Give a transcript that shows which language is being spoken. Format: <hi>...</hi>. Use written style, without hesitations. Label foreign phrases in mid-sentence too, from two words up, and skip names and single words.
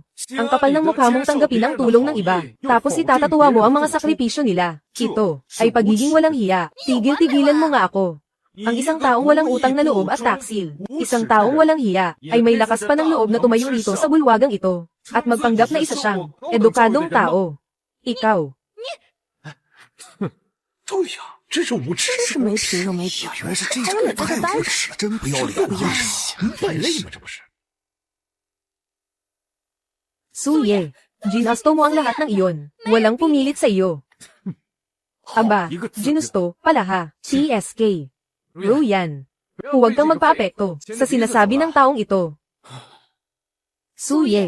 <tl>Ang kapal ng mukha mong tanggapin ang tulong ng iba, tapos itatatuwa mo ang mga sakripisyo nila. Ito ay pagiging walang hiya. Tigil-tigilan mo nga ako. Ang isang taong walang utang na loob at taksil, isang taong walang hiya, ay may lakas pa ng loob na tumayo rito sa bulwagang ito, at magpanggap na isa siyang edukadong tao. Ikaw.</tl> <zh>对呀，真是无耻！真是没品又没品，原来是这还有你种，这个呆无耻，真不要脸！不要脸闲败类吗？这不是？</zh> <tl>Suye, ginusto mo ang lahat ng iyon. Walang pumilit sa iyo. Aba, ginusto, pala ha. TSK. Ruyan. Huwag kang magpaapekto sa sinasabi ng taong ito. Suye.</tl>